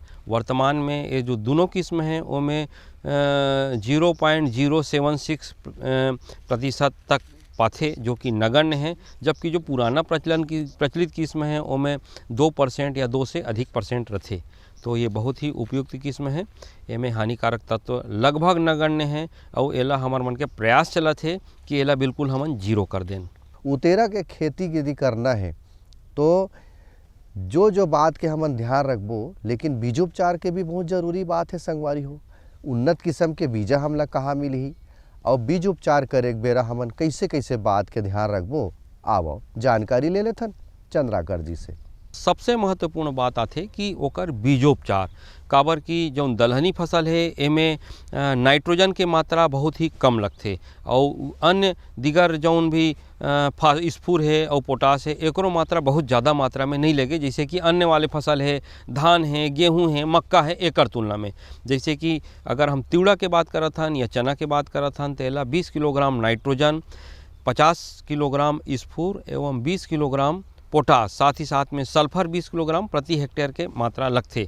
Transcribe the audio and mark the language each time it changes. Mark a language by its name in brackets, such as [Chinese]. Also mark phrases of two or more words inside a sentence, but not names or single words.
[Chhattisgarhi] वर्तमान में ये जो दोनों किस्म हैं ओमें 0.076% तक पाथे जो कि नगण्य है, जबकि जो पुराना प्रचलित किस्म है ओमें 2% या 2 से अधिक % रहते। तो ये बहुत ही उपयुक्त किस्म है, एमें हानिकारक तत्व लगभग नगण्य है और एला हमार मन के प्रयास चलत है कि एला बिल्कुल हमन 0 कर दें। उतेरा के खेती यदि करना है तो जो बात के हमन ध्यान रखबो, लेकिन बीजोपचार के भी बहुत जरूरी बात है संगवारी हो। उन्नत किस्म के बीजा हमला कहाँ मिलही और बीज उपचार करे बेरा हमन कैसे बात के ध्यान रखबो, आवो जानकारी ले लेथन चंद्राकर जी से। सबसे महत्वपूर्ण बात आथे कि ओकर बीजोपचार, काबर की जौन दलहनी फसल है एमें नाइट्रोजन के मात्रा बहुत ही कम लगथे और अन्य दिगर जौन भी स्फूर है और पोटास है एकरो मात्रा बहुत ज़्यादा मात्रा में नहीं लगे, जैसे कि अन्य वाले फसल है, धान है, गेहूं है, मक्का है, एकर तुलना में। जैसे कि अगर हम तिउरा के बात करत हन या चना के बात करत हन तो एला 20 किलोग्राम नाइट्रोजन, 50 किलोग्राम स्फूर एवं 20 किलोग्राम पोटास, साथ ही साथ में सल्फर 20 किलोग्राम प्रति हेक्टेयर के मात्रा लगथे।